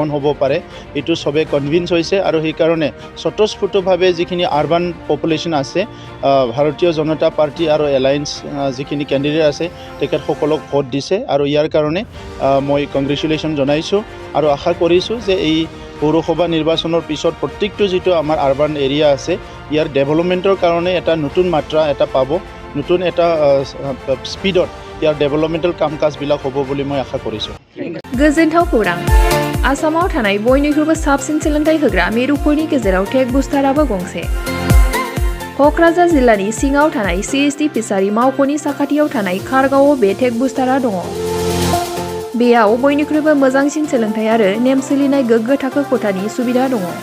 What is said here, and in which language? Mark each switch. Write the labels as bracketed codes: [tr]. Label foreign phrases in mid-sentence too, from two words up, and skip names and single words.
[as] হ'ব পাৰে, এইটো চবে কনভিন্স হৈছে আৰু সেইকাৰণে স্বতঃস্ফূৰ্তভাৱে যিখিনি [en] urban population [as] আছে ভাৰতীয় জনতা পাৰ্টি আৰু এলায়েন্স যিখিনি কেণ্ডিডেট আছে তেখেতসকলক ভোট দিছে আৰু ইয়াৰ কাৰণে মই কংগ্ৰেচুলেশ্যন জনাইছোঁ আৰু আশা কৰিছোঁ যে এই পৌৰসভা নিৰ্বাচনৰ পিছত প্ৰত্যেকটো যিটো আমাৰ [en] urban area [as] আছে ইয়াৰ ডেভেলপমেণ্টৰ কাৰণে এটা নতুন মাত্ৰা এটা পাব, নতুন এটা স্পীডত ইয়াৰ ডেভেলপমেণ্টেল কাম কাজবিলাক হ'ব বুলি মই আশা কৰিছোঁ। [brx] गोजोनथाव खौरां। आसामाव थानाय बयनिख्रुइबो साबसिन सोलोंथाइ होग्रा मिरुफोरनि गेजेराव टेक बुस्टाराबो गंसे। क'क्राझार जिल्लानि सिङाव थानाय CST फिसारि मावख'नि साखाथियाव थानाय खारगावआव बे टेक बुस्टारा दङ। बेयाव बयनिख्रुइबो मोजांसिन सोलोंथाइ आरो नेम सोलिनाय गोग्गो थाखो खथानि सुबिदा दङ।